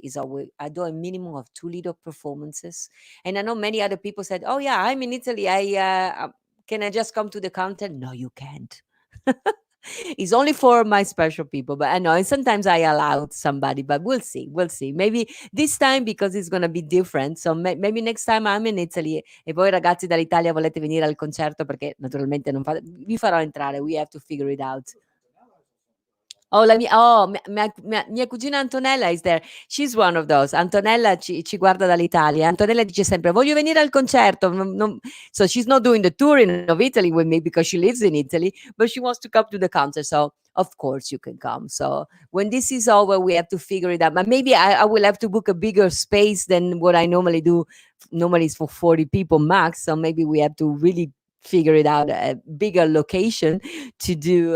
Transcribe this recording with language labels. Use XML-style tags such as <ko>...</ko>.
<en>Is always I do a minimum of 2 little performances. And I know many other people said, "Oh yeah, I'm in Italy. Can I just come to the concert?" No, you can't. It's only for my special people. But I know, and sometimes I allow somebody. But we'll see. We'll see. Maybe this time, because it's gonna be different. So maybe next time I'm in Italy.</en> <it>E voi ragazzi dall'Italia volete venire al concerto, perché naturalmente non vi farò entrare.</it> <en>We have to figure it out.</en> <it>Mia cugina Antonella</it> <en>is there. She's one of those.</en> <it>Antonella ci guarda dall'Italia. Antonella dice sempre: "Voglio venire al concerto."</it> <en>So she's not doing the touring of Italy with me because she lives in Italy, but she wants to come to the concert. So of course you can come. So when this is over, we have to figure it out. But maybe I will have to book a bigger space than what I normally do. Normally it's for 40 people max. So maybe we have to really figure it out, a bigger location to do.</en>